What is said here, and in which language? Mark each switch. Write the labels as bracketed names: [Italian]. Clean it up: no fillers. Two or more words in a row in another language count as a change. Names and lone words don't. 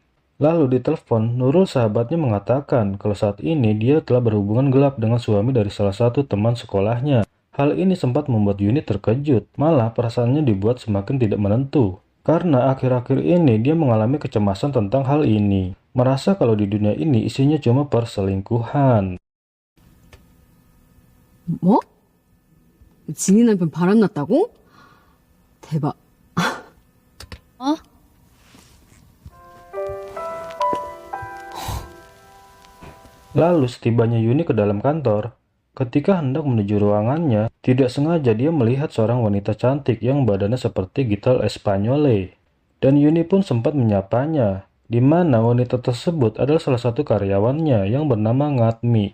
[Indonesian] Lalu di telepon, Nurul sahabatnya mengatakan kalau saat ini dia telah berhubungan gelap dengan suami dari salah satu teman sekolahnya. Hal ini sempat membuat Yuni terkejut, malah perasaannya dibuat semakin tidak menentu. Karena akhir-akhir ini dia mengalami kecemasan tentang hal ini. Merasa kalau di dunia ini isinya cuma perselingkuhan. [Korean] 뭐? 진이 남편 바람났다고? 대박. 어? [Indonesian] Lalu setibanya Yuni ke dalam kantor, ketika hendak menuju ruangannya, tidak sengaja dia melihat seorang wanita cantik yang badannya seperti gitar Espanyole. Dan Yuni pun sempat menyapanya, di mana wanita tersebut adalah salah satu karyawannya yang bernama Ngatmi.